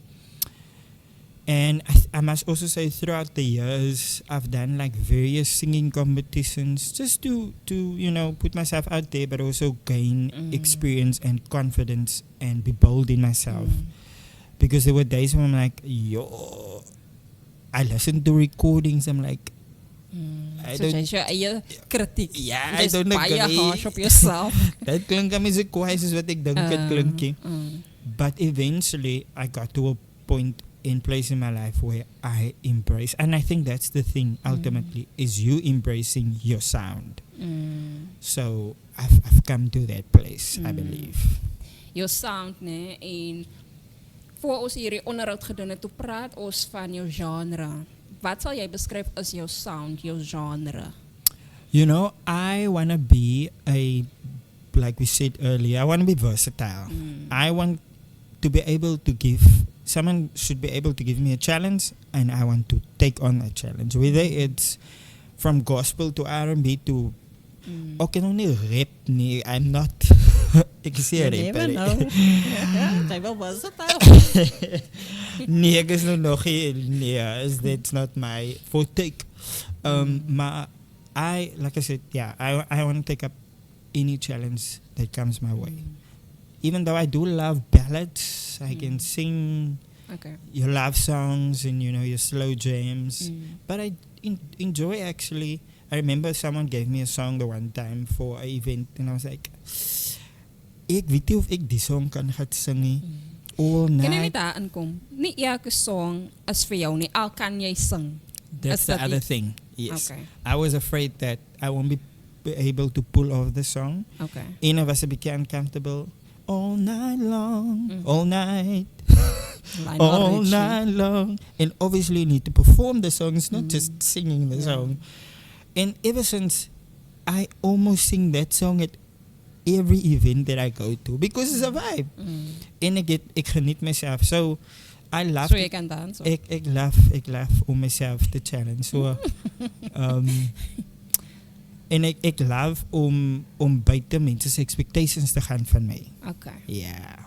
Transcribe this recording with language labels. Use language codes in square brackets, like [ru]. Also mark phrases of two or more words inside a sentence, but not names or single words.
[en] And I must also say throughout the years I've done like various singing competitions just to you know put myself out there, but also gain experience and confidence and be bold in myself. Because there were days when I'm like, yo, I listened to recordings, I'm like, I So don't, [af] jy's jou eie kritiek. [en] yeah, I [af] Jy's [en] don't [af] baie [en] agree. [af] harsh op jouself. Dat klink aan my so kwaai soos wat ek dink dit klink nie. [en] But eventually I got to a point in place in my life where I embrace, and I think that's the thing ultimately, is you embracing your sound. So I've come to that place, I believe. [af] Jou sound, né? En voor ons hierdie onderhoud gedoen het, toe praat ons van jou genre. Wat sal jy beskryf as jou sound, jou genre? [en] You know, I want to be like we said earlier, I want to be versatile. I want to be able to someone should be able to give me a challenge, and I want to take on a challenge. Whether it's from gospel to R&B to, okay, no [af] nie rap nie, [en] I'm not, [af] ek sê rapper. Jy wil versatile. Nee, ek is nog nie, [en] that's not my forte. Maar like I said, yeah, I want to take up any challenge that comes my way. Even though I do love ballads, I can sing your love songs and, you know, your slow jams. But I enjoy actually. I remember someone gave me a song the one time for an event and I was like, [af] ek weet nie of ek die song kan gaan sing nie. [en] All night. [af] Kan jy nie daar inkom? Nie elke song is vir jou nie, al kan jy sing. [en] That's the other thing. Yes. Okay. I was afraid that I won't be able to pull off the song. Okay. En I was a bit uncomfortable. All night long, all night, all night long. And obviously you need to perform the song, it's not just singing the song. And ever since I almost sing that song at every event that I go to because it's a vibe. [af] En ek geniet myself. [en] So I love [af] So jy kan dans. ek love om myself te challenge. So en ek love om buite mense se expectations te gaan van my. [en] Okay. Yeah.